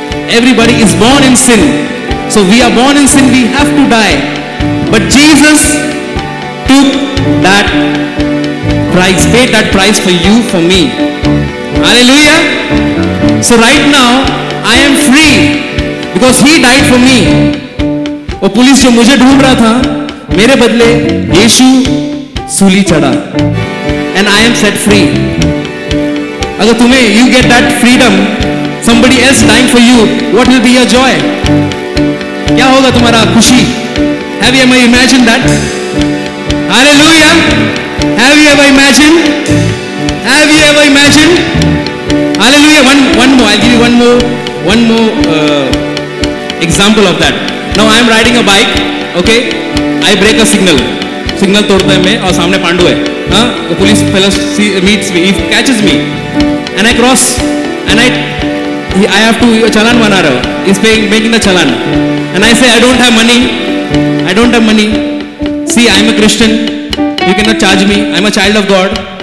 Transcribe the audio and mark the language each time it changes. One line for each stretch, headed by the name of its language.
English: Everybody is born in sin. So we are born in sin, we have to die. But Jesus took that price, paid that price for you, for me. Hallelujah. So right now, I am free because he died for me.
Hindi: वो police जो मुझे ढूंढ रहा था, मेरे बदले यीशु सूली चढ़ा.
English: And I am set free.
Hindi: अगर तुम्हें,
English: you get that freedom, somebody else dying for you, what will be your joy?
Hindi: होगा तुम्हारा खुशी?
English: Have you ever imagined that? Hallelujah. Have you ever imagined? Have you ever imagined? Hallelujah. One more. I'll give you one more example of that. Now I am riding a bike. Okay. I break a signal.
Hindi: Signal तोड़ता है मैं और सामने पांडु है. हाँ.
English: The police fellow meets me. He catches me, and I cross. And I have to
Hindi: चालान बना रहा हूँ.
English: He's making the challan. And I say I don't have money. I don't have money. See, I am a Christian. You cannot charge me. I am a child of God.